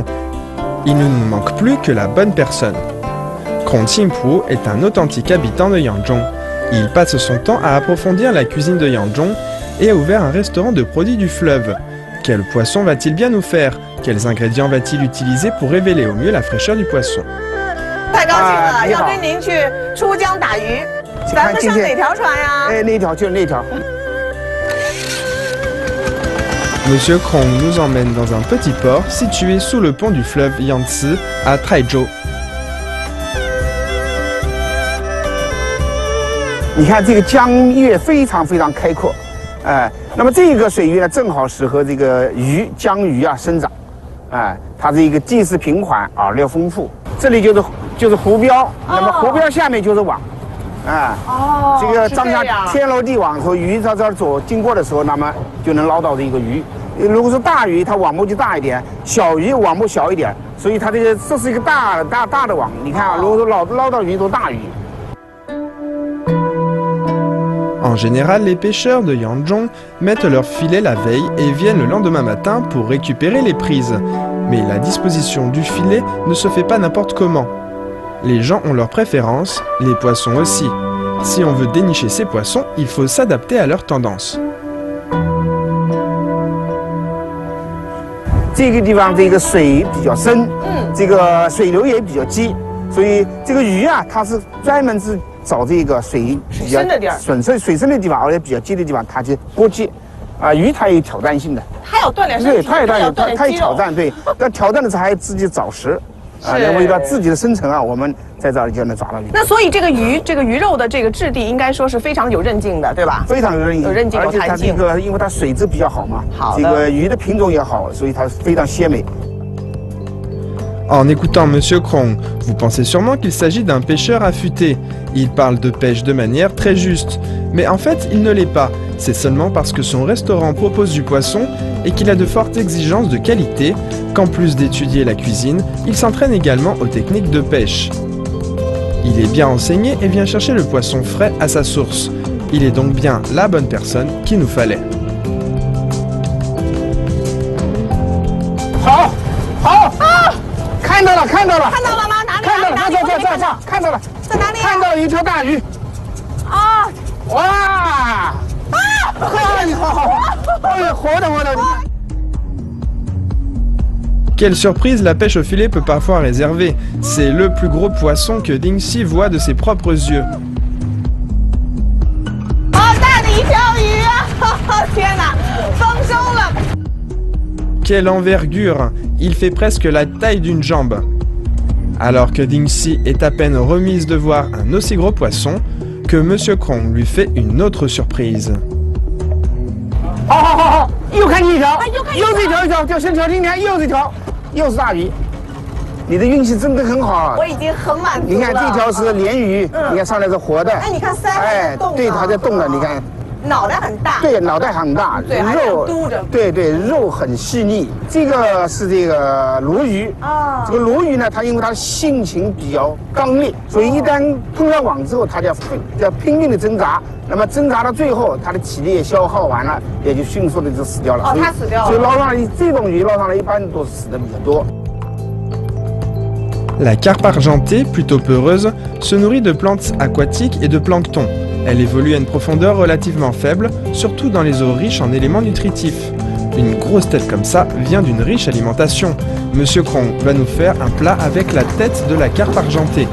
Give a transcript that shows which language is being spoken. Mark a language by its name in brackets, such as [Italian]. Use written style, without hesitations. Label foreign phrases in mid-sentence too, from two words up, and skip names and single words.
[French] Il ne nous manque plus que la bonne personne. Krong Qingpu est un authentique habitant de Yanzhong. Il passe son temps à approfondir la cuisine de Yanzhong et a ouvert un restaurant de produits du fleuve. Quel poisson va-t-il bien nous faire? Quels ingrédients va-t-il utiliser pour révéler au mieux la fraîcheur du poisson? [Chinese] 太高兴了，要跟您去出江打鱼。咱们上哪条船呀？哎，那条就是那条。 [French] Monsieur Krong nous emmène dans un petit port situé sous le pont du fleuve Yangtze à Taizhou. [Chinese] 你看这个江月非常非常开阔，那么这个水域呢，正好适合这个江鱼啊生长，它是一个地势平缓，饵料丰富。这里就是湖标，那么湖标下面就是网，这个张家天罗地网，说鱼在这儿经过的时候，那么就能捞到这个鱼。如果是大鱼，它网目就大一点；小鱼网目小一点，所以它这是一个大的网。你看啊，如果说捞到鱼都大鱼。 [French] En général, les pêcheurs de Yanzhong mettent leur filet la veille et viennent le lendemain matin pour récupérer les prises. Mais la disposition du filet ne se fait pas n'importe comment. Les gens ont leurs préférences, les poissons aussi. Si on veut dénicher ces poissons, il faut s'adapter à leurs tendances. [Chinese] 这个地方这个水比较深，这个水流也比较急，所以这个鱼啊，它是专门是找这个水比较水深的地方，而且比较急的地方，它去过界。鱼它有挑战性的，它有锻炼身体，对，它有挑战，对。但挑战的时候还自己找食，然后为了自己的生存啊，我们在这儿就能抓到鱼。那所以这个鱼肉的这个质地应该说是非常有韧劲的，对吧？非常有韧劲，有弹性。因为它水质比较好嘛，好的，这个鱼的品种也好，所以它非常鲜美。 [French] En écoutant Monsieur Krong, vous pensez sûrement qu'il s'agit d'un pêcheur affûté. Il parle de pêche de manière très juste. Mais en fait, il ne l'est pas. C'est seulement parce que son restaurant propose du poisson et qu'il a de fortes exigences de qualité qu'en plus d'étudier la cuisine, il s'entraîne également aux techniques de pêche. Il est bien enseigné et vient chercher le poisson frais à sa source. Il est donc bien la bonne personne qu'il nous fallait. [Chinese] 好，好啊！看到了吗？哪里？看到了，这，看到了，在哪里？看到了一条大鱼。啊！哇！啊！好，哎，活的。 [French] Quelle surprise la pêche au filet peut parfois réserver. C'est le plus gros poisson que Ding Xi voit de ses propres yeux. Quelle envergure! Il fait presque la taille d'une jambe. Alors que Ding Xi est à peine remise de voir un aussi gros poisson, que Monsieur Krong lui fait une autre surprise. [Chinese] 好，又看见一条，又是一条，掉线条，今天又是一条，又是大鱼。你的运气真的很好。我已经很满足了。你看这条是鲢鱼，你看上来是活的。哎，你看鳃还在动。对，它在动的，你看。脑袋很大，对，脑袋很大，肉嘟着，对，肉很细腻。这个是这个鲈鱼啊，这个鲈鱼呢，它因为它的性情比较刚烈，所以一旦碰上网之后，它就要拼命的挣扎。那么挣扎到最后，它的体力也消耗完了，也就迅速的就死掉了。哦，它死掉了。所以捞上来这种鱼捞上来一般都死的比较多。 [French] La carpe argentée, plutôt peureuse, se nourrit de plantes aquatiques et de plancton. Elle évolue à une profondeur relativement faible, surtout dans les eaux riches en éléments nutritifs. Une grosse tête comme ça vient d'une riche alimentation. Monsieur Krong va nous faire un plat avec la tête de la carpe argentée.